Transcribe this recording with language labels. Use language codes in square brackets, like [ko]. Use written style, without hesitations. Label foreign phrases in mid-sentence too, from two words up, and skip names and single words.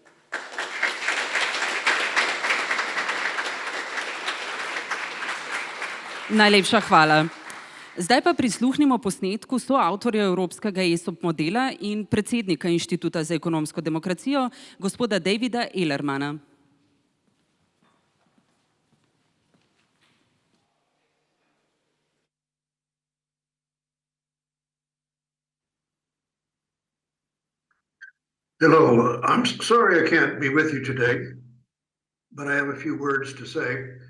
[sl] Najlepša hvala. Zdaj pa prisluhnimo posnetku soavtorja Evropskega ESOP modela in predsednika Inštituta za ekonomsko demokracijo, gospoda Davida Ehlermana. [en] Hello, I'm sorry I can't be with you today, but I have a few words to say.